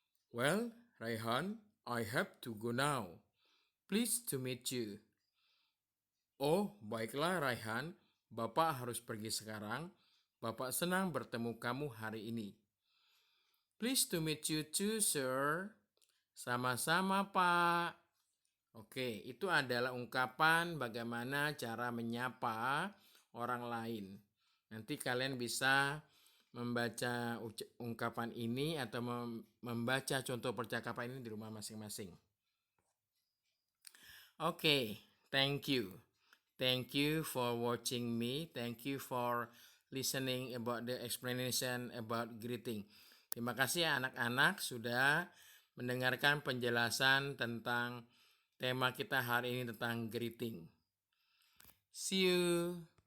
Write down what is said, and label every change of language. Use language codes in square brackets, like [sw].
[en] Well, Raihan, I have to go now. Pleased to meet you. [id] Oh, baiklah [en] Raihan. [id] Bapak harus pergi sekarang. Bapak senang bertemu kamu hari ini. [en] Pleased to meet you too, sir. [id] Sama-sama, Pak. Oke, itu adalah ungkapan bagaimana cara menyapa orang lain. Nanti kalian bisa membaca ungkapan ini atau membaca contoh percakapan ini di rumah masing-masing. [en] Oke, thank you. Thank you for watching me. Thank you for listening about the explanation about greeting. [id] Terima kasih ya anak-anak sudah mendengarkan penjelasan tentang tema kita hari ini tentang greeting. [en] See you.